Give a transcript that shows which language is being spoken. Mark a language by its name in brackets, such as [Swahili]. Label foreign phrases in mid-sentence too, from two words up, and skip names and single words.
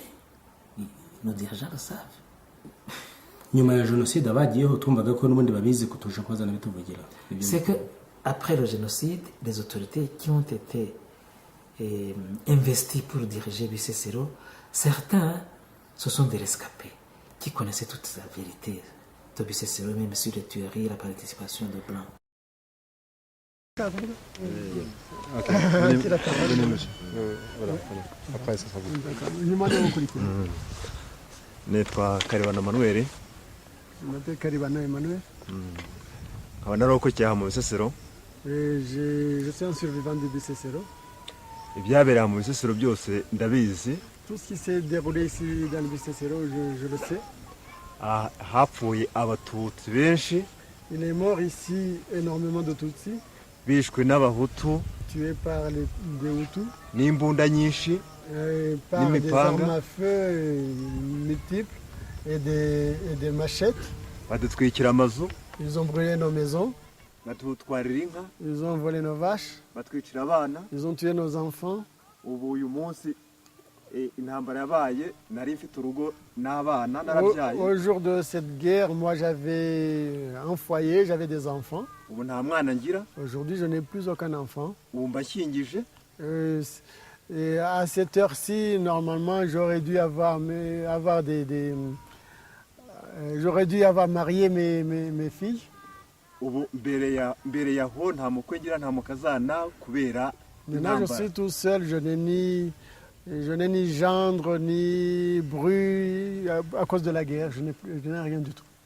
[French] Nos dirigeants le savent. C'est que après le génocide, les autorités qui ont été investies pour diriger Bisesero, certains, ce sont des rescapés qui connaissaient toute la vérité de Bisesero, même sur les tueries et la participation de Blancs. Ok, venez monsieur. Voilà, après ça sera vous. [Kinyarwanda] Nitwa Karibana Manuel. Karibana Emmanuel. Nkaba narokokeye aha mu Bisesero [French] Je suis un survivant du Bisesero. [Kinyarwanda] ibyabereye mu bisesero byose ndabizi. [French] Tout ce qui s'est déroulé ici dans le Bisesero, je le sais. [Kinyarwanda] Hapfuye abatutsi benshi. [French] Il est mort ici énormément de Tutsi. [Kinyarwanda] Bishwe n'abahutu. [French] Tués par les Hutus. [Kinyarwanda] N'imbunda nyinshi. [French] Par des armes à feu multiples et des machettes. [Kinyarwanda] Badutwikira amazu. [French] Ils ont brûlé nos maisons. [Kinyarwanda] Batutwarira inka. [French] Ils ont volé nos vaches. [Kinyarwanda] Batwikira abana. [French] Ils ont tué nos enfants. [Kinyarwanda] Ubu uyu munsi intambara yabaye nari mfite urugo n'abana narabyaye. [French] Au jour de cette guerre, moi j'avais un foyer, j'avais des enfants. [Kinyarwanda] Ubu nta mwana ngira. [French] Aujourd'hui, je n'ai plus aucun enfant. [Kinyarwanda] Ubu mbashyingije. [French] Et à cette heure-ci, normalement, j'aurais dû avoir j'aurais dû avoir marié mes filles. Maintenant, je suis tout seul, je n'ai ni gendre, ni bru à cause de la guerre, je n'ai rien du tout.